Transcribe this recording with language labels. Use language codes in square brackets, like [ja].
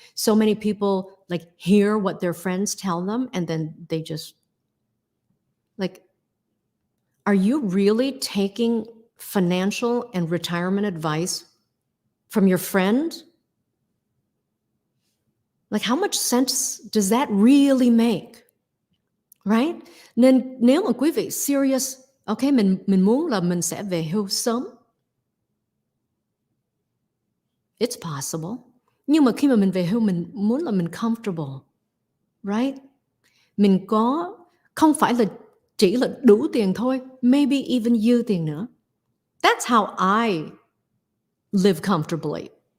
[en] So many people like hear what their friends tell them, and then they just like, are you really taking financial and retirement advice from your friend? Like, how much sense does that really make? Right? [vi] Nên nếu mà quý vị serious, okay, mình muốn là mình sẽ về hưu sớm. [en] It's possible. [vi] Nhưng mà khi mà mình về hưu, mình muốn là mình comfortable, [en] right? [vi] Mình có, không phải là chỉ là đủ tiền thôi, [en] maybe even [vi] dư tiền nữa. [en] That's how I live comfortably.